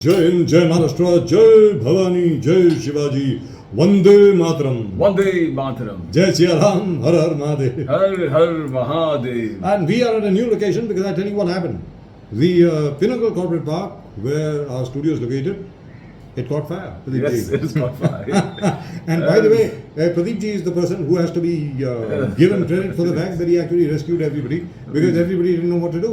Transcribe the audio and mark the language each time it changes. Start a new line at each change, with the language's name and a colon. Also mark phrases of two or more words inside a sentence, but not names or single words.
Hindi: जय हिंद, जय महाराष्ट्र, जय भवानी, जय शिवाजी, वंदे मातरम, वंदे मातरम, जय सिया राम, हर हर महादेव. हर हर महादेव.
English: And we are at a new location because I tell you what happened. The Pinnacle Corporate Park, where our studio is located, it caught fire. Pradeep Yes, ji. it's got fire. And by the way, Pradeep ji is the person who has to be given credit for the fact that he actually rescued everybody because everybody didn't know what to do.